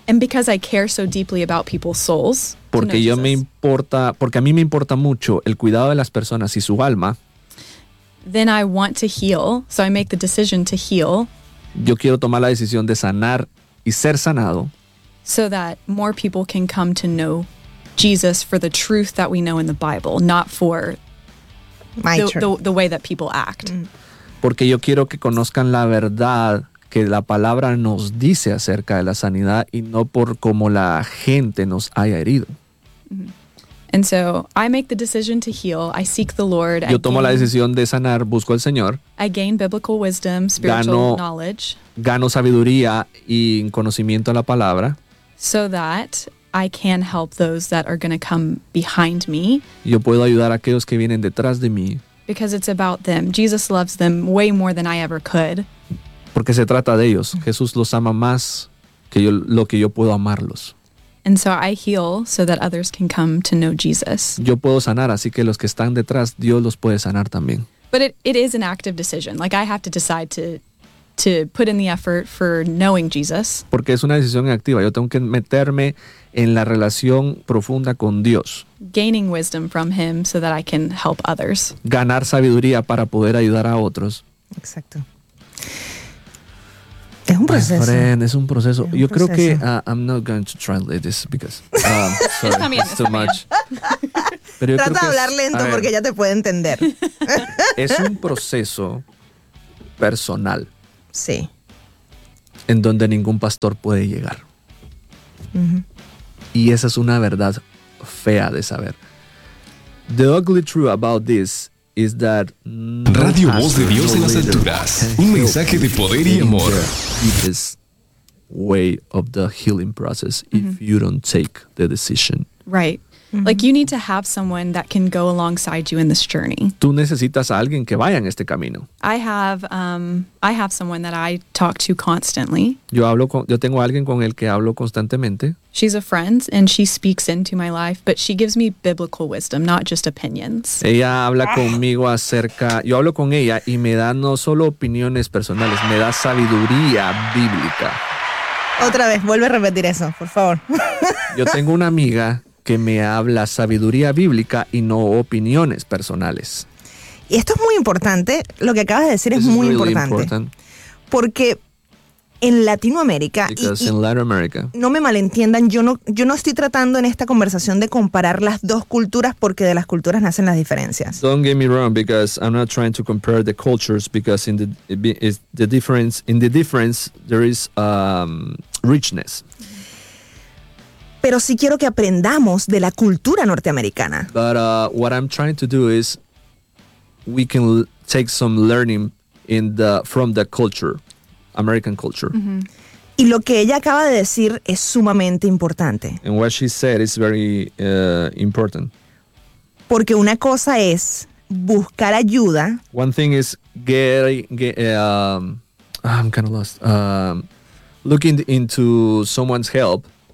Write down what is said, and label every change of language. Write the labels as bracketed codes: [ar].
[en] And because I care so deeply about people's souls, [es] porque yo me importa, porque a mí me importa mucho el cuidado de las personas y su alma. [en] Then I want to heal, so I make the decision to heal. [es] Yo quiero tomar la decisión de sanar y ser sanado. [en] So that more people can come to know Jesus for the truth that we know in the Bible, not for the way that people act. Mm. [es] Porque yo quiero que conozcan la verdad que la palabra nos dice acerca de la sanidad y no por cómo la gente nos haya herido. Mm-hmm. [en] And so I make the decision to heal. I seek the Lord. [es] Yo tomo la decisión de sanar, busco al Señor. [en] I gain biblical wisdom, spiritual knowledge. [es] Gano sabiduría y conocimiento a la palabra. [en] So that I can help those that are going to come behind me. [es] Yo puedo ayudar a aquellos que vienen detrás de mí. [en] Because it's about them. Jesus loves them way more than I ever could. [es] Porque se trata de ellos. Jesús los ama más que yo, lo que yo puedo amarlos. [en] And so I heal so that others can come to know Jesus. [es] Yo puedo sanar, así que los que están detrás, Dios los puede sanar también. [en] But it is an active decision. Like I have to decide to put in the effort for knowing Jesus. [es] Porque es una decisión activa. Yo tengo que meterme en la relación profunda con Dios. [en] Gaining wisdom from him so that I can help others. [es] Ganar sabiduría para poder ayudar a otros. Exacto. Es un proceso. [en] My friend, [es] es un proceso. Yo creo que [en] I'm not going to translate this because sorry, [es] está bien, [en] it's too much. [es] Pero trata de hablar lento porque ya te puede entender. Es un proceso personal. Sí. en donde ningún pastor puede llegar. Uh-huh. Y esa es una verdad fea de saber. [en] The ugly truth about this is that [es] Radio Voz de Dios en las alturas, un mensaje de poder y amor. [en] This way of the healing process, mm-hmm. if you don't take the decision. Right. Mm-hmm. Like you need to have someone that can go alongside you in this journey. [es] Tú necesitas a alguien que vaya en este camino. [en] I have someone that I talk to constantly. [es] Yo tengo alguien con el que hablo constantemente. [en] She's a friend and she speaks into my life, but she gives me biblical wisdom, not just opinions. [es] Ella habla conmigo acerca, yo hablo con ella y me da no solo opiniones personales, me da sabiduría bíblica. Otra vez, vuelve a repetir eso, por favor. Yo tengo una amiga que me habla sabiduría bíblica y no opiniones personales. Y esto es muy importante. Lo que acabas de decir es muy importante. Porque en Latinoamérica, no me malentiendan, yo no estoy tratando en esta conversación de comparar las dos culturas porque de las culturas nacen las diferencias. [en] Don't get me wrong, because I'm not trying to compare the cultures because in the difference there is richness. [es] Pero sí quiero que aprendamos de la cultura norteamericana. [en] But what I'm trying to do is we can take some learning from the culture. American culture. Mm-hmm. [es] Y lo que ella acaba de decir es sumamente importante. [en] And what she said is very important. [es] Porque una cosa es buscar ayuda. [en] One thing is looking into someone's help.